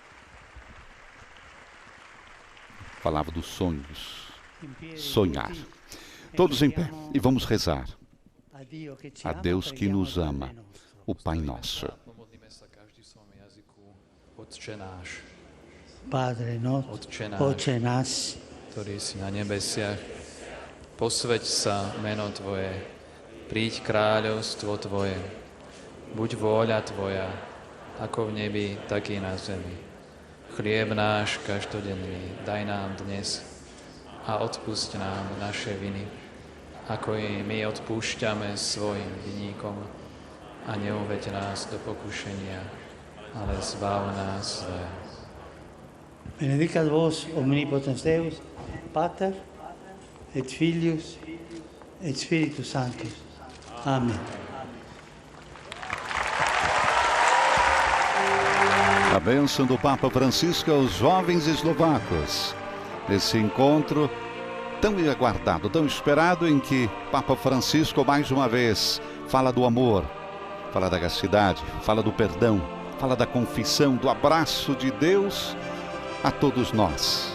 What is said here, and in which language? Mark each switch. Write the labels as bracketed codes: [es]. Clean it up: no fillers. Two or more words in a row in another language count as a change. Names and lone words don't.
[pt] Falava dos sonhos, sonhar. Todos em pé e vamos rezar. A Deus que nos ama, o Pai Nosso. [sk] Padre Otče náš, ktorý si na nebesiach, posväť sa meno Tvoje, príď kráľovstvo Tvoje, buď vôľa Tvoja, ako v nebi, tak i na zemi. Chlieb náš každodenný daj nám dnes a odpusť nám naše viny, ako i my odpúšťame svojim viníkom a neuveď nás do pokušenia, ale zbav nás zlého. [la] benedicat vos omnipotens Deus, Pater et Filius et Spiritus Sanctus. Amen. [pt] A bênção do Papa Francisco aos jovens eslovacos. Esse encontro tão aguardado, tão esperado, em que Papa Francisco, mais uma vez, fala do amor, fala da castidade, fala do perdão, fala da confissão, do abraço de Deus a todos nós.